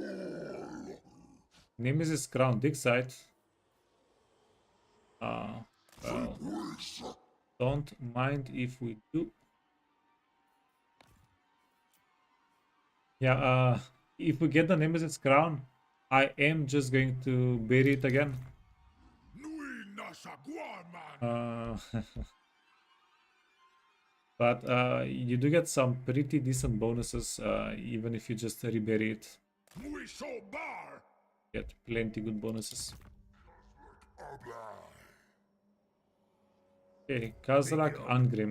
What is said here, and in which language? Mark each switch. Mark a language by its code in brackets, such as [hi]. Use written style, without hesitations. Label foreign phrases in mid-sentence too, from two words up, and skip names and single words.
[en] Nemesis Crown dig site. Well, don't mind if we do. Yeah, if we get the Nemesis Crown, I am just going to bury it again. Nui nasa guaman. But you do get some pretty decent bonuses, even if you just rebury it. Nui so bar. Get plenty good bonuses. Okay, Kazrak Angrim.